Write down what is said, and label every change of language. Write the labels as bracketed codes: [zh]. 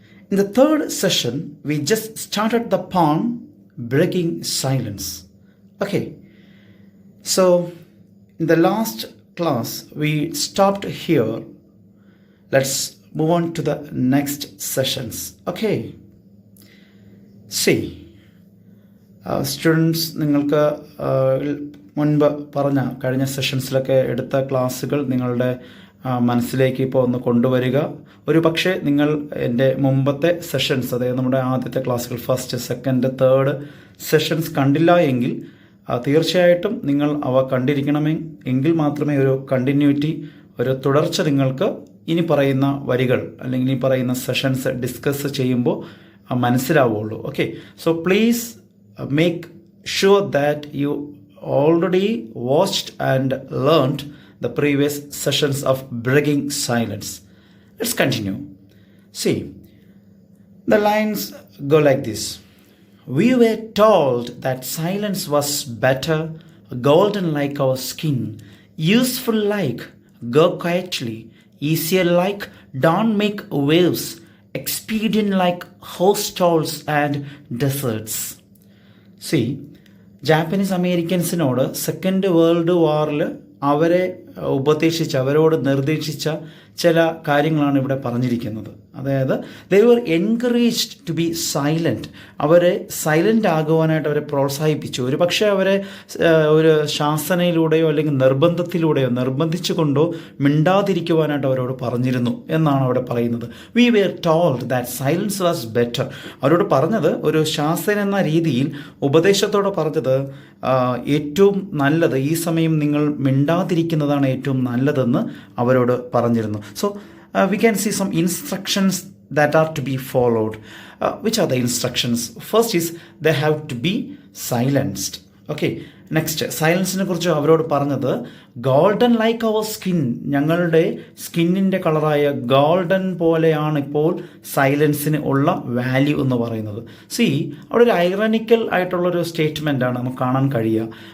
[en] In the 3rd session, we just started the poem Breaking Silence. Okay, so in the last class, we stopped here. Let's move on to the next sessions. Okay, see, students, [ml] നിങ്ങൾക്ക് മുൻപ് പറഞ്ഞ കഴിഞ്ഞ സെഷൻസിലൊക്കെ എടുത്ത ക്ലാസ്സുകൾ നിങ്ങളുടെ മനസ്സിലേക്ക് ഇപ്പോൾ ഒന്ന് കൊണ്ടുവരിക. ഒരു പക്ഷേ നിങ്ങൾ എൻ്റെ മുമ്പത്തെ സെഷൻസ്, അതായത് നമ്മുടെ ആദ്യത്തെ ക്ലാസ്സുകൾ ഫസ്റ്റ്, സെക്കൻഡ്, തേർഡ് സെഷൻസ് കണ്ടില്ല എങ്കിൽ തീർച്ചയായിട്ടും നിങ്ങൾ അവ കണ്ടിരിക്കണമെങ്കിൽ മാത്രമേ ഒരു കണ്ടിന്യൂറ്റി, ഒരു തുടർച്ച നിങ്ങൾക്ക് ഇനി പറയുന്ന വരികൾ അല്ലെങ്കിൽ ഇനി പറയുന്ന സെഷൻസ് ഡിസ്കസ് ചെയ്യുമ്പോൾ മനസ്സിലാവുള്ളൂ. [en] Okay, so please make sure that you already watched and learned the previous sessions of Breaking Silence. Let's continue. See, the lines go like this. We were told that silence was better, golden like our skin, useful like go quietly, easier like don't make waves, expedient like hostels and deserts. [ml] See, Japanese അമേരിക്കൻസിനോട് second world വാറിൽ അവരെ ഉപദേശിച്ച, അവരോട് നിർദ്ദേശിച്ച ചില കാര്യങ്ങളാണ് ഇവിടെ പറഞ്ഞിരിക്കുന്നത്. [en] അതായത് they were encouraged to be silent. [ml] അവരെ സൈലൻ്റ് ആകുവാനായിട്ട് അവരെ പ്രോത്സാഹിപ്പിച്ചു. ഒരു പക്ഷേ അവരെ ഒരു ശാസനയിലൂടെയോ അല്ലെങ്കിൽ നിർബന്ധത്തിലൂടെയോ നിർബന്ധിച്ചുകൊണ്ടോ മിണ്ടാതിരിക്കുവാനായിട്ട് അവരോട് പറഞ്ഞിരുന്നു എന്നാണ് അവിടെ പറയുന്നത്. [en] We were told that silence was better. [ml] അവരോട് പറഞ്ഞത് ഒരു ശാസന എന്ന രീതിയിൽ ഉപദേശത്തോടെ പറഞ്ഞത് ഏറ്റവും നല്ലത്, ഈ സമയം നിങ്ങൾ മിണ്ടാതിരിക്കുന്നതാണ് ഏറ്റവും നല്ലതെന്ന് അവരോട് പറഞ്ഞിരുന്നു. [en] So we can see some instructions that are to be followed. Which are the instructions? First is they have to be silenced. [ml] Okay, next, സൈലൻസിനെ കുറിച്ച് അവരോട് പറഞ്ഞത് [en] golden like our skin, [ml] ഞങ്ങളുടെ സ്കിന്നിൻ്റെ കളറായ ഗോൾഡൻ പോലെയാണ് ഇപ്പോൾ സൈലൻസിന് ഉള്ള വാല്യൂ എന്ന് പറയുന്നത്. സി, അവിടെ ഒരു ഐറണിക്കൽ ആയിട്ടുള്ളൊരു സ്റ്റേറ്റ്മെൻ്റ് ആണ് നമുക്ക് കാണാൻ കഴിയുക.